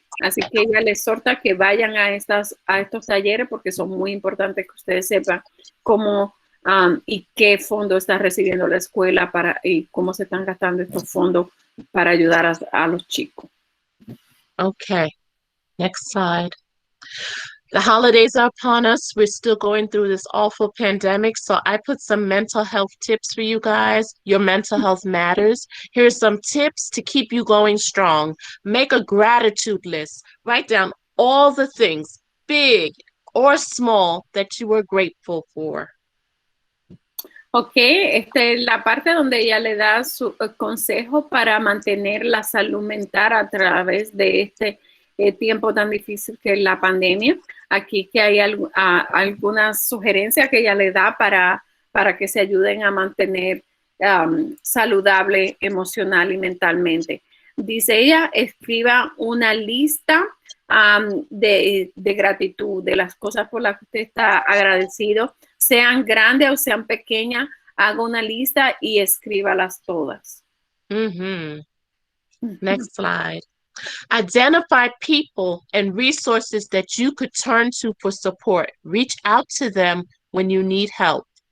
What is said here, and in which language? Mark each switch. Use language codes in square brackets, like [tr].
[es] Así que ella les exhorta que vayan a estos talleres porque son muy importantes que ustedes sepan cómo y qué fondo está recibiendo la escuela y cómo se están gastando estos fondos para ayudar a los chicos. [en] Okay, next slide. The holidays are upon us. We're still going through this awful pandemic. So I put some mental health tips for you guys. Your mental health matters. Here's some tips to keep you going strong. Make a gratitude list. Write down all the things, big or small that you are grateful for. [es] Ok, la parte donde ella le da su consejo para mantener la salud mental a través de este tiempo tan difícil que es la pandemia. Aquí que hay algunas sugerencias que ella le da para que se ayuden a mantener saludable emocional y mentalmente. Dice ella, escriba una lista de gratitud, de las cosas por las que usted está agradecido, sean grandes o sean pequeñas, haga una lista y escríbalas todas. [en] Next slide. Identify people and resources that you could turn to for support. Reach out to them when you need help.